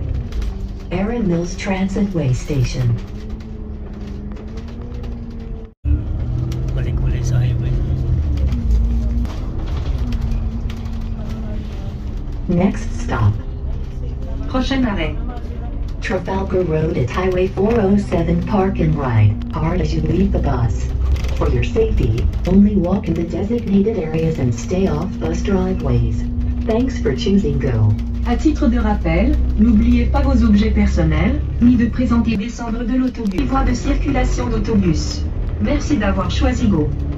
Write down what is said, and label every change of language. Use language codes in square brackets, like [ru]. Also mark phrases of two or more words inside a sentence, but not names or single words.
[en] Erin Mills Transit Way Station. [tl] Balik ulit sa highway. [en] Next stop. [fr] Prochain arrêt. [en] Trafalgar Road at Highway 407 Park and Ride. Hard as you leave the bus. For your safety, only walk in the designated areas and stay off bus driveways. Thanks for choosing GO. [fr] À titre de rappel, n'oubliez pas vos objets personnels, ni de présenter descendre de l'autobus. Voie de circulation d'autobus. Merci d'avoir choisi GO.